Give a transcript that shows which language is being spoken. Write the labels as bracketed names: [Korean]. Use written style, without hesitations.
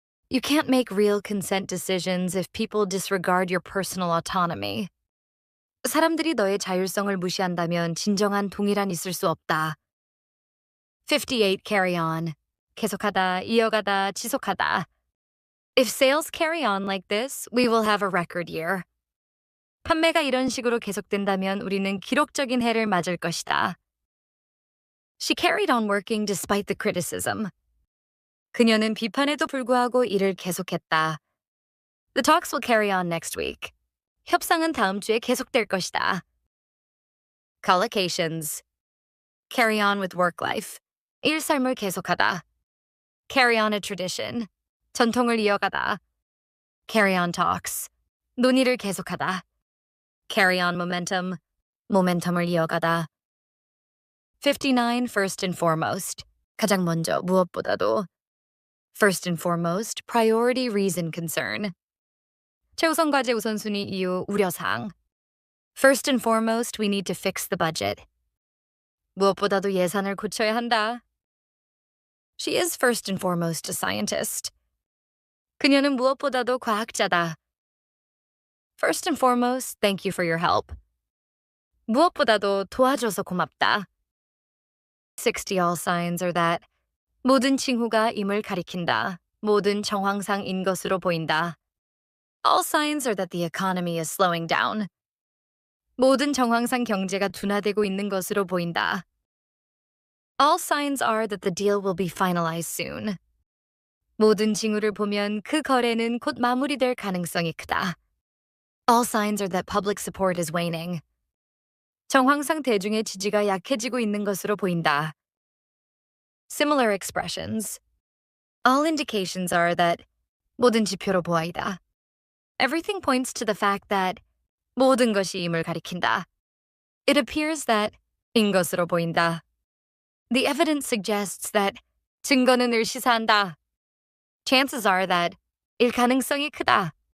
[English] You can't make real consent decisions if people disregard your personal autonomy. [Korean] 사람들이 너의 자율성을 무시한다면 진정한 동의란 있을 수 없다. [English] 58. Carry on. [Korean] 계속하다, 이어가다, 지속하다. [English] If sales carry on like this, we will have a record year. [Korean] 판매가 이런 식으로 계속된다면 우리는 기록적인 해를 맞을 것이다. [English] She carried on working despite the criticism. [Korean] 그녀는 비판에도 불구하고 일을 계속했다. [English] The talks will carry on next week. [Korean] 협상은 다음 주에 계속될 것이다. [English] collocations. Carry on with work life. [Korean] 일상을 계속하다. [English] Carry on a tradition. [Korean] 전통을 이어가다. [English] Carry on talks. [Korean] 논의를 계속하다. [English] Carry on momentum. [Korean] 모멘텀을 이어가다. [English] 59. First and foremost. [Korean] 가장 먼저, 무엇보다도. [English] First and foremost, priority, reason, concern. [Korean] 최우선 과제 우선순위 이유, 우려사항. [English] First and foremost, we need to fix the budget. [Korean] 무엇보다도 예산을 고쳐야 한다. [English] She is first and foremost a scientist. [Korean] 그녀는 무엇보다도 과학자다. [English] First and foremost, thank you for your help. [Korean] 무엇보다도 도와줘서 고맙다. 60. [English] All signs are that [Korean] 모든 징후가 임을 가리킨다. 모든 정황상인 것으로 보인다. [English] All signs are that the economy is slowing down. [Korean] 모든 정황상 경제가 둔화되고 있는 것으로 보인다. [English] All signs are that the deal will be finalized soon. [Korean] 모든 징후를 보면 그 거래는 곧 마무리될 가능성이 크다. [English] All signs are that public support is waning. [Korean] 정황상 대중의 지지가 약해지고 있는 것으로 보인다. [English] Similar expressions. All indications are that [Korean] 모든 지표로 보아이다. [English] Everything points to the fact that [Korean] 모든 것이 임을 가리킨다. [English] It appears that [Korean] 인 것으로 보인다. [English] The evidence suggests that [Korean] 증거는 을 시사한다. [English] Chances are that [Korean] 일 가능성이 크다.